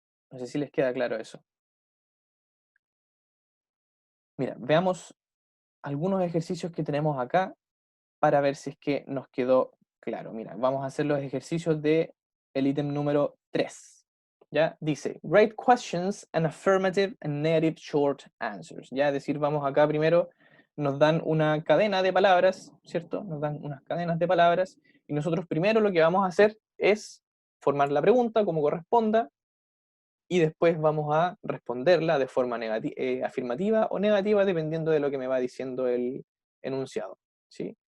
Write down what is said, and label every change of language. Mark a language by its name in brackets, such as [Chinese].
[Spanish] No sé si les queda claro eso. Mira, veamos algunos ejercicios que tenemos acá para ver si es que nos quedó claro. Mira, vamos a hacer los ejercicios de el ítem número 3. ¿Ya? Dice, [English] write questions and affirmative and negative short answers. [Spanish] Ya, es decir, vamos acá primero, nos dan una cadena de palabras, ¿cierto? Nos dan unas cadenas de palabras y nosotros primero lo que vamos a hacer es formar la pregunta como corresponda y después vamos a responderla de forma afirmativa o negativa dependiendo de lo que me va diciendo el enunciado, ¿sí?